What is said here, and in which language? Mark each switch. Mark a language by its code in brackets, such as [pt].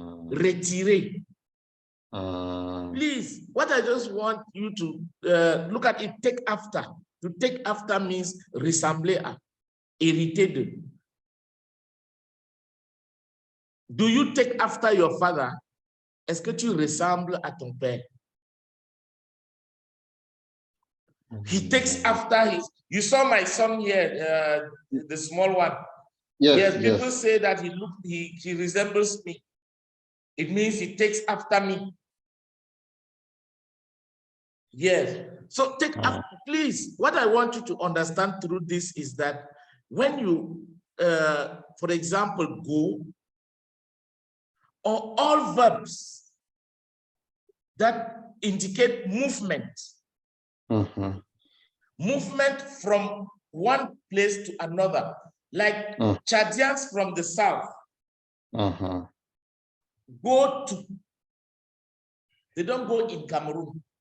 [en] Retirer. Please, what I just want you to look at it, take after. To take after means [fr] ressembler à, hériter de. [en] Do you take after your father? [fr] Est-ce que tu ressembles à ton père? [en] He takes after his. You saw my son here, the small one. Yes, people say that he resembles me. It means he takes after me. Yes. So take after, please. What I want you to understand through this is that when you, for example, go, or all verbs that indicate movement, movement from one place to another, like Chadians from the south, go to, they don't go in Cameroon.